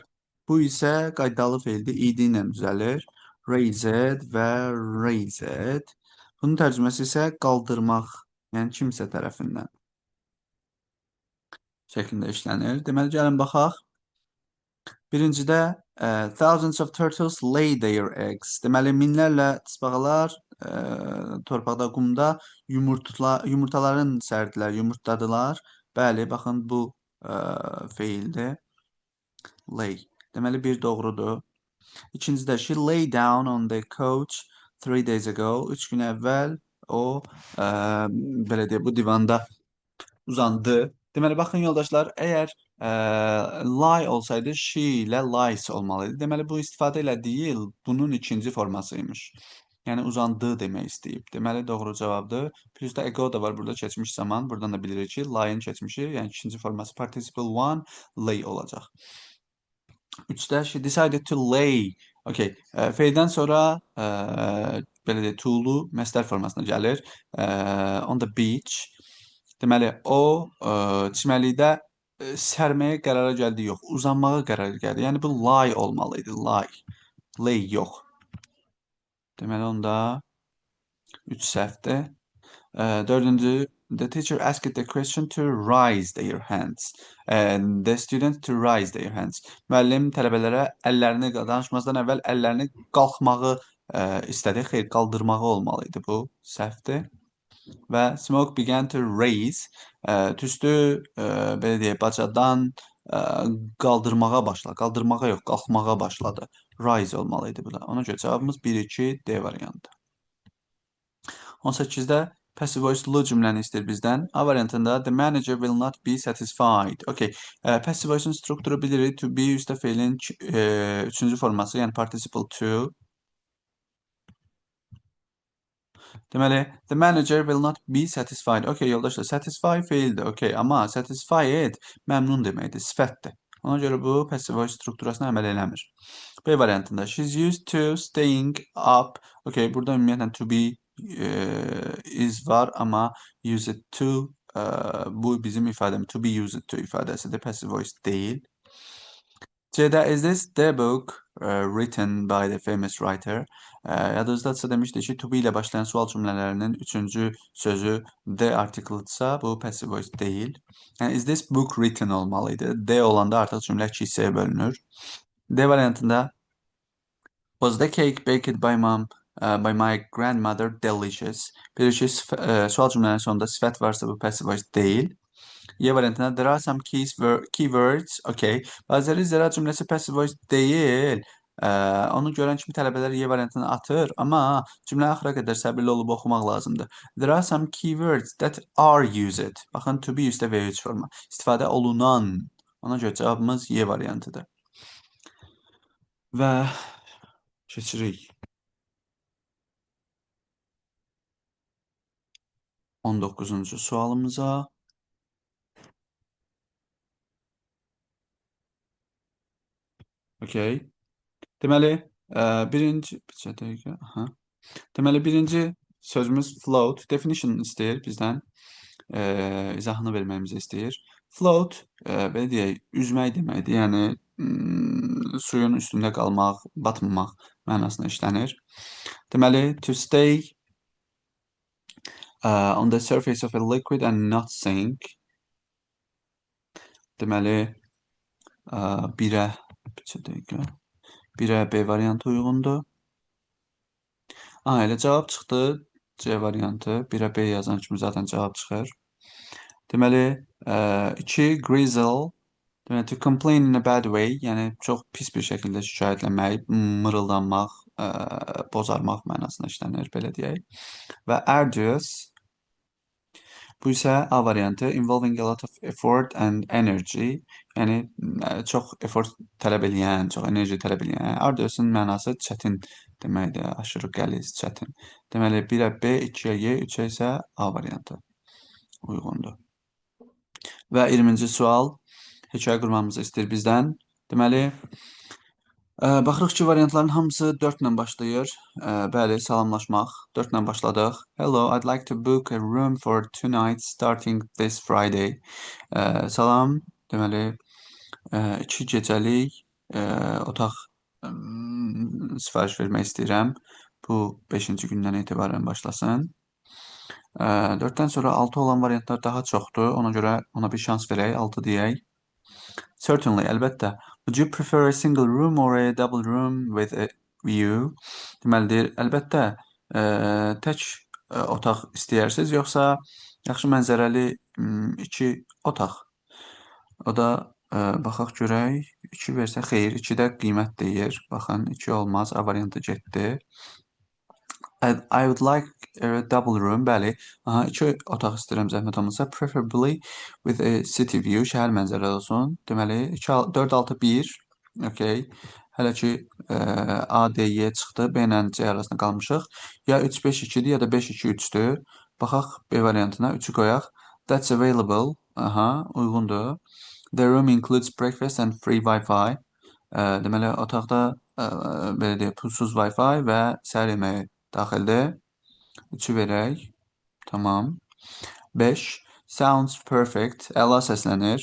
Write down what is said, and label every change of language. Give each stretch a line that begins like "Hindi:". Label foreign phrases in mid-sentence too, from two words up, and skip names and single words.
Azerbaijani: Bu isə qaydalı feildir, id ilə düzəlir.
English: Raised və raised.
Azerbaijani: Bunun tərcüməsi isə qaldırmaq, yəni kimsə tərəfindən şəklində işlənir. Deməli, gəlin baxaq.
English: Birincidə thousands of turtles lay their eggs.
Azerbaijani: Deməli, minlərlə tısbağalar torpaqda, qumda yumurtaların sərdilər, yumurtladılar. Bəli, baxın, bu feildir. Lay. Deməli, bir doğrudur. İkincidə,
English: she lay down on the couch 3 days ago.
Azerbaijani: 3 gün əvvəl o, belə deyək, bu divanda uzandı. Deməli, baxın, yoldaşlar, əgər lie olsaydı, she ilə lies olmalıydı. Deməli, bu istifadə elədiyi bunun ikinci formasıymış. Yəni, uzandığı demək istəyib. Deməli, doğru cavabdır. Plus da ego da var burada keçmiş zaman. Buradan da bilirik ki, lie-in keçmişi, yəni ikinci forması
English: participle one,
Azerbaijani: lay olacaq.
English: 3-də she decided to lay.
Azerbaijani: Okay, feildən sonra belə deyək, to-lu məsdər formasına gəlir.
English: On the beach.
Azerbaijani: Deməli, o çimərlikdə sərməyə qərara gəldi, yox, uzanmağa qərar gəldi. Yəni, bu lie olmalıydı, lie. Lay yox. Deməli onda 3 səhvdir. Dördüncü,
English: the teacher asked the question to raise their hands. The student to raise their hands.
Azerbaijani: Müəllim tələbələrə əllərini danışmazdan əvvəl əllərini qalxmağı istədi. Xeyr, qaldırmağı olmalı idi bu. Səhvdir. Və
English: smoke began to raise.
Azerbaijani: Tüstü belə deyək, bacadan qaldırmağa başladı. Qaldırmağa yox, qalxmağa başladı. Rise olmalı idi bu da. Ona görə cavabımız 1-2 D variantı. 18-də
English: passive voice-lu
Azerbaijani: cümləni istəyir bizdən.
English: A variantında the manager will not be satisfied.
Azerbaijani: Okay.
English: Passive voice-un
Azerbaijani: strukturu bilirik.
English: To be
Azerbaijani: üstə feilin üçüncü forması, yəni
English: participle to.
Azerbaijani: Deməli,
English: the manager will not be satisfied.
Azerbaijani: Okay, yoldaşlar, satisfy feildir. Okay, amma satisfied məmnun deməkdir, sifətdir. Ona görə bu
English: passive voice
Azerbaijani: strukturasına əməl eləmir.
English: B variantında she's used to staying up.
Azerbaijani: Okay, burada ümumiyyətlə
English: to be is
Azerbaijani: var, amma
English: use it to
Azerbaijani: bu bizim ifademiz
English: to be used to
Azerbaijani: ifadəsidir,
English: passive voice
Azerbaijani: deyil.
English: C'də is this the book written by the famous writer?
Azerbaijani: Yadınızdadsa demişdik ki,
English: to be
Azerbaijani: ilə başlayan sual cümlələrinin üçüncü sözü
English: the article'dsa
Azerbaijani: bu
English: passive voice
Azerbaijani: deyil.
English: Yəni is this book written olmalıydı.
Azerbaijani: The olanda artıq cümlə 2 hissəyə bölünür.
English: D variantında was the cake baked by my grandmother delicious?
Azerbaijani: Bilirsiniz, sual cümlənin sonunda sifət varsa bu
English: passive voice
Azerbaijani: deyil.
English: Y variantında there are some keywords.
Azerbaijani: Okay. Bazıları zira cümləsi
English: passive voice
Azerbaijani: deyil. Onu görən kimi tələbələr Y variantını atır, amma cümlə axıra qədər səbirli olub oxumaq lazımdır.
English: There are some keywords that are used.
Azerbaijani: Baxın,
English: to be
Azerbaijani: üstə V3 forma. İstifadə olunan. Ona görə cavabımız Y variantıdır. Və keçirik 19-cu sualımıza. Okay. Deməli, birinci sözümüz float. Definition istəyir bizdən. İzahını verməyimizi istəyir. Float, belə deyək, üzmək deməkdir. Yəni, suyun üstündə qalmaq, batmamaq mənasına işlənir. Deməli,
English: to stay on the surface of a liquid and not sink.
Azerbaijani: Deməli, birə B variantı uyğundur. Elə cavab çıxdı. C variantı. Birə B yazan kimi zaten cavab çıxır. Deməli, 2 grizzle. Deməli,
English: to complain in a bad way.
Azerbaijani: Yəni, çox pis bir şəkildə şikayətlənmək, mırıldanmaq, bozarmaq mənasına işlənir, belə deyək. Və arduous. Bu isə A variantı,
English: involving a lot of effort and energy.
Azerbaijani: Yəni, çox effort tələb eləyən, çox enerji tələb eləyən. Arduous'un mənası çətin deməkdir, aşırı qəliz, çətin. Deməli, 1-ə B, 2-yə Y, 3-ə isə A variantı uyğundur. Və 20-ci sual, hekayə qurmamızı istəyir bizdən. Deməli, baxırıq ki, variantların hamısı 4 ilə başlayır. Bəli, salamlaşmaq. 4 ilə başladıq.
English: Hello, I'd like to book a room for 2 nights starting this Friday.
Azerbaijani: Salam, deməli, 2 gecəlik otaq sifariş vermək istəyirəm. Bu 5-ci gündən etibarən başlasın. 4-dən sonra 6 olan variantlar daha çoxdur. Ona görə ona bir şans verək, 6 deyək. Certainly, əlbəttə.
English: Would you prefer a single room or a double room with a view?
Azerbaijani: Deməlidir, əlbəttə, tək otaq istəyirsiniz, yoxsa yaxşı mənzərəli 2 otaq. O da, baxaq görək, 2 versə xeyir, 2-də qiymət deyir. Baxın, 2 olmaz, A variantı getdi.
English: I would like a double room,
Azerbaijani: bəli. 2 otaq istəyirəm zəhmət olmasa.
English: Preferably with a city view,
Azerbaijani: şəhər mənzərəli olsun. Deməli, 4, 6, 1. Okay. Hələ ki A, D, Y çıxdı. B ilə C arasında qalmışıq. Ya 3, 5, 2-dir, ya da 5, 2, 3-dür. Baxaq B variantına, 3-ü qoyaq.
English: That's available. Uyğundur. The room includes breakfast and free Wi-Fi.
Azerbaijani: Deməli, otaqda belə deyək, pulsuz Wi-Fi və səhər yeməyi daxildir. 3-ü verək. Tamam. 5.
English: Sounds perfect.
Azerbaijani: Əla səslənir.